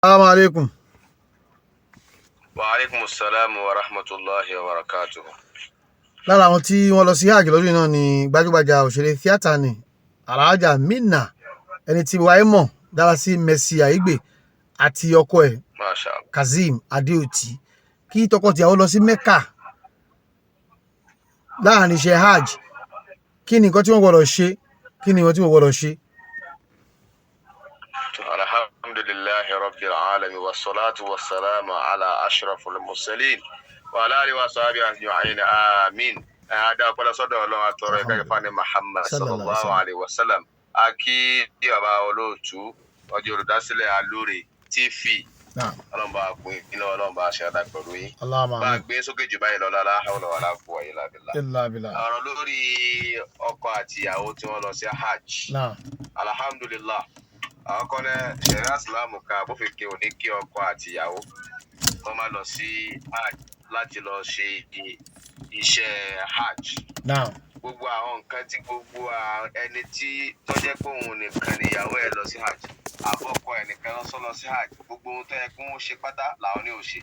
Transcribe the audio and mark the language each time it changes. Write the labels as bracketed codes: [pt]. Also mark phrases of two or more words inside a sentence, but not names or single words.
[ar] السلام عليكم. وعليكم السلام ورحمة الله وبركاته. [yo] Lára àwọn tí wọ́n lọ sí hajj lọ́dún yìí náà ni gbajúgbajà òṣèré tíátà ni Alhaja Minna, ẹni tí wáyé mọ̀ dára sí Mercy Aigbe àti ọkọ ẹ̀ [ar] ما شاء الله. [yo] Kazeem Adeoti. Kí tọkọtìyàwó lọ sí Mecca láàrin iṣẹ́ hajj, kí ni nǹkan tí wọ́n gbọ́dọ̀ ṣe, kí ni nǹkan tí wọ́n gbọ́dọ̀ ṣe? [ar] الحمد لله رب العالمين والصلاة والسلام على أشرف المرسلين وعلى آله وصحبه أجمعين. Amin. [yo] Ada ọpẹ́lẹ́ sọ́dọ̀ Ọlọ́run atọrọ ìkẹ́ fani Muhammad [ar] صلى الله عليه وسلم. [yo] Aki baba olóòtú ọjọ́ olùdásílẹ̀ Alore TV. Ọlọ́run bá pín iná, Ọlọ́run bá ṣe àdá pẹ̀lú yín. Bá gbé sókè jù báyìí lọ́la [ar] لا حول ولا قوة إلا بالله. [yo] Ọ̀rọ̀ lórí ọkọ àti ìyàwó tí wọ́n lọ sí hajj. Alhamdulillah. Àwọn kan ní ṣẹ̀ríà Islam kan bó fi kí òní kí ọkọ àti ìyàwó wọ́n máa lọ sí hajj láti lọ ṣe iṣẹ́ hajj. Gbogbo àwọn nǹkan tí gbogbo ẹni tí tó jẹ́ pé òun nìkan níyàwó ẹ̀ lọ sí hajj, àbọ̀kọ ẹnìkan lọ sí hajj, gbogbo ohun tó yẹ kí wọ́n ṣe pátá làwọn ní ò ṣe.